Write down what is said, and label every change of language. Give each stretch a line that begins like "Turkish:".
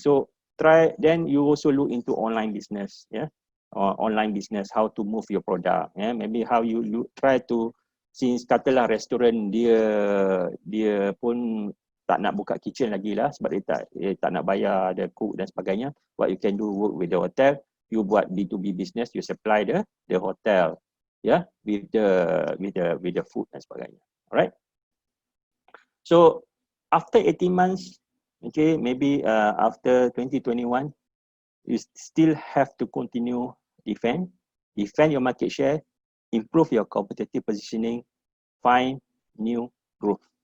English: So try, then you also look into online business, online business, how to move your product, maybe how you try to, since
Malay: katalah restoran dia pun tak nak buka kitchen lagi lah sebab dia tak nak bayar
English: the cook
Malay: dan sebagainya.
English: What you can do, work with the hotel, you buat B2B business, you supply the hotel. yeah, with the food
Malay: dan sebagainya.
English: Alright. So after 18 months, okay, maybe after 2021, you still have to continue defend your market share, improve your competitive positioning, find new growth.